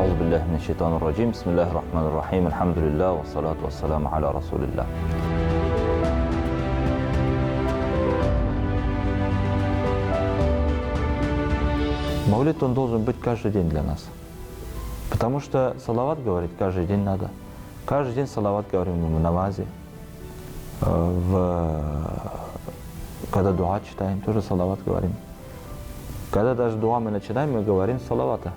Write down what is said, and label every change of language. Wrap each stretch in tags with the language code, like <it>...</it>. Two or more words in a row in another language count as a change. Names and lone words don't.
<ar>بالله من الشيطان الرجيم. بسم الله الرحمن الرحيم. الحمد لله والصلاة والسلام على رسول الله.</ar> <ru>Маулид, он должен быть каждый день для нас. Потому что салават говорить каждый день надо. Каждый день салават говорим в намазе. Когда дуа читаем, тоже салават говорим. Когда даже дуа мы начинаем, мы говорим салавата.</ru>